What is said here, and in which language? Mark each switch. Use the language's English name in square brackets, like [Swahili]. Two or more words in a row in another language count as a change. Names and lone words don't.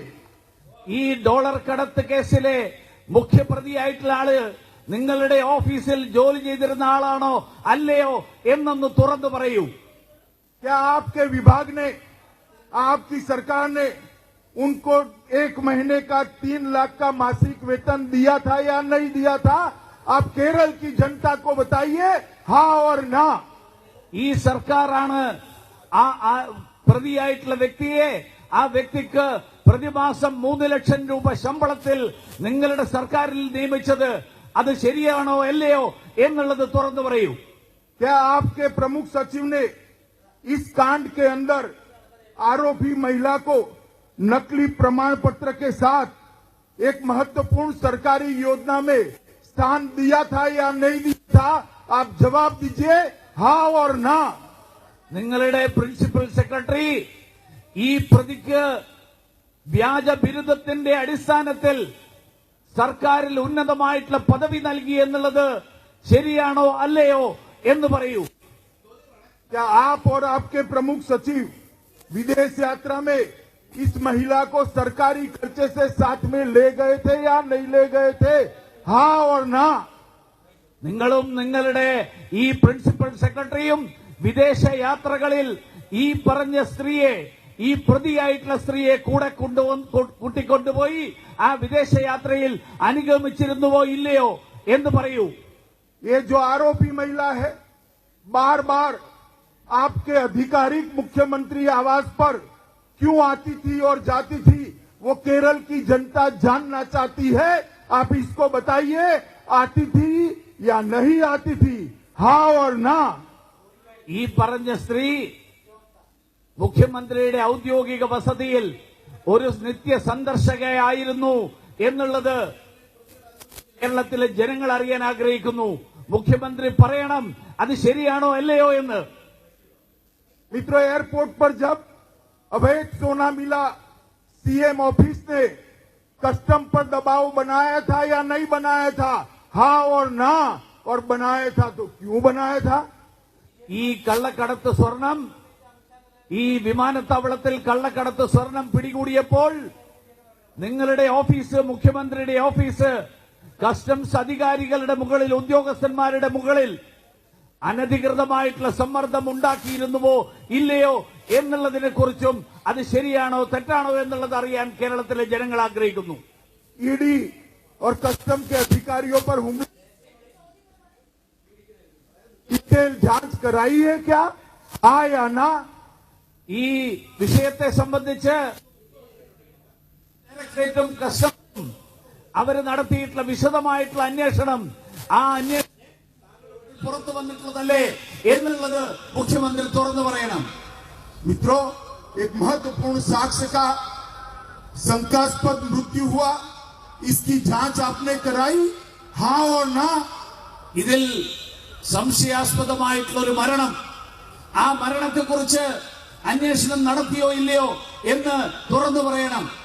[Malayalam] ഈ ഡോളർ കടത്ത് കേസിലെ മുഖ്യപ്രതിയായിട്ടുള്ള ആള് നിങ്ങളുടെ ഓഫീസിൽ ജോലി ചെയ്തിരുന്ന ആളാണോ അല്ലയോ എന്നൊന്ന് തുറന്നു പറയൂ. [Hindi] क्या आपके विभाग ने, आपकी सरकार ने उनको 1 महीने का 3 लाख का मासिक वेतन दिया था या नहीं दिया था? आप केरल की जनता को बताइए, हाँ और ना. [Malayalam] ഈ സർക്കാരാണ് ആ പ്രതിയായിട്ടുള്ള വ്യക്തിയെ ആ വ്യക്തിക്ക് പ്രതിമാസം 3 ലക്ഷം രൂപ ശമ്പളത്തിൽ നിങ്ങളുടെ സർക്കാരിൽ നിയമിച്ചത് അത് ശരിയാണോ അല്ലയോ എന്നുള്ളത് തുറന്നു പറയൂ. [Hindi] क्या आपके प्रमुख सचिव ने इस कांड के अंदर आरोपी महिला को नकली प्रमाण पत्र के साथ एक महत्वपूर्ण सरकारी योजना में स्थान दिया था या नहीं दिया था? आप जवाब दीजिए, हाँ और ना. [Malayalam] നിങ്ങളുടെ പ്രിൻസിപ്പൽ സെക്രട്ടറി ഈ പ്രതിക്ക് വ്യാജ ബിരുദത്തിന്റെ അടിസ്ഥാനത്തിൽ സർക്കാരിൽ ഉന്നതമായിട്ടുള്ള പദവി നൽകി എന്നുള്ളത് ശരിയാണോ അല്ലയോ എന്ന് പറയൂ. [Hindi] क्या आप और आपके प्रमुख सचिव विदेश यात्रा में इस महिला को सरकारी खर्चे से साथ में ले गए थे या नहीं ले गए थे? हाँ और ना. [Malayalam] നിങ്ങളും നിങ്ങളുടെ ഈ പ്രിൻസിപ്പൽ സെക്രട്ടറിയും വിദേശ യാത്രകളിൽ ഈ പറഞ്ഞ സ്ത്രീയെ, ഈ പ്രതിയായിട്ടുള്ള സ്ത്രീയെ കൂടെ കൂട്ടിക്കൊണ്ടുപോയി ആ വിദേശ യാത്രയിൽ അനുഗമിച്ചിരുന്നുവോ ഇല്ലയോ എന്ന് പറയൂ. [Hindi] ये जो आरोपी महिला है बार बार आपके आधिकारिक मुख्यमंत्री आवास पर क्यों आती थी और जाती थी, वो केरल की जनता जानना चाहती है. आप इसको बताइए, आती थी या नहीं आती थी? हाँ और ना. [Malayalam] ഈ പറഞ്ഞ സ്ത്രീ മുഖ്യമന്ത്രിയുടെ ഔദ്യോഗിക വസതിയിൽ ഒരു നിത്യ സന്ദർശകയായിരുന്നു എന്നുള്ളത് കേരളത്തിലെ ജനങ്ങൾ അറിയാൻ ആഗ്രഹിക്കുന്നു. മുഖ്യമന്ത്രി പറയണം അത് ശരിയാണോ അല്ലയോ എന്ന്. [Hindi] मित्रों, एयरपोर्ट पर जब अवैध सोना मिला, सीएम ऑफिस ने कस्टम पर दबाव बनाया था या नहीं बनाया था? हाँ और ना. और बनाया था तो क्यों बनाया था? [Malayalam] ഈ കള്ളക്കടത്ത് സ്വർണം, ഈ വിമാനത്താവളത്തിൽ കള്ളക്കടത്ത് സ്വർണം പിടികൂടിയപ്പോൾ നിങ്ങളുടെ ഓഫീസ്, മുഖ്യമന്ത്രിയുടെ ഓഫീസ് കസ്റ്റംസ് അധികാരികളുടെ മുകളിൽ, ഉദ്യോഗസ്ഥന്മാരുടെ മുകളിൽ അനധികൃതമായിട്ടുള്ള സമ്മർദ്ദം ഉണ്ടാക്കിയിരുന്നുവോ ഇല്ലയോ എന്നുള്ളതിനെ കുറിച്ചും അത് ശരിയാണോ തെറ്റാണോ എന്നുള്ളത് അറിയാൻ കേരളത്തിലെ ജനങ്ങൾ ആഗ്രഹിക്കുന്നു. [Hindi] ईडी और कस्टम के अधिकारियों पर हमले डिटेल जांच कराई है क्या? हाँ या ना. [Malayalam] ഈ വിഷയത്തെ സംബന്ധിച്ച് ഡയറക്ടറേറ്റും കസ്റ്റംസും അവര് നടത്തിയിട്ടുള്ള വിശദമായിട്ടുള്ള അന്വേഷണം, ആ അന്വേഷണം പുറത്തു വന്നിട്ടുള്ളതല്ലേ എന്നുള്ളത് മുഖ്യമന്ത്രി തുറന്നു പറയണം. [Hindi] मित्रों, एक महत्वपूर्ण साक्ष्य का शंकास्पद मृत्यु हुआ, इसकी जांच आपने कराई? हाँ और ना. [Malayalam] ഇതിൽ സംശയാസ്പദമായിട്ടുള്ള ഒരു മരണം, ആ മരണത്തെക്കുറിച്ച് അന്വേഷണം നടത്തിയോ ഇല്ലയോ എന്ന് തുറന്നു പറയണം.